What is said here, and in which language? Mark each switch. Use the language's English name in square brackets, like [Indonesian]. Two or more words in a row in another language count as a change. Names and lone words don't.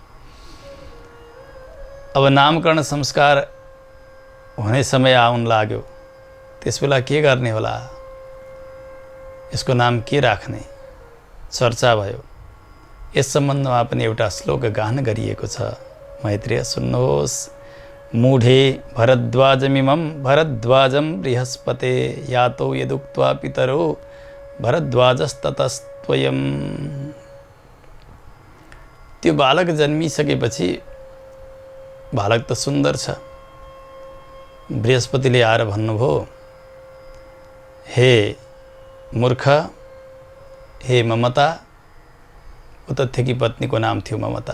[Nepali] अब नामकरण संस्कार हुने समय आउन लाग्यो। त्यसबेला के गर्ने होला, यसको नाम के राख्ने चर्चा भयो। यस सम्बन्धमा पनि एउटा श्लोक गान गरिएको छ। मैत्रेय सुन्नुहोस्। [Sanskrit] मूढे भरद्वाजमिमं भरद्वाजं बृहस्पते यातो यदुक्त्वा पितरो भरद्वाजस्ततस्त्वयम्। [Nepali] त्यो बालक जन्मिसकेपछि, बालक त सुन्दर छ, बृहस्पतिले आएर भन्नुभयो, हे मूर्ख, हे ममता। उतथ्यकी पत्नीको नाम थियो ममता।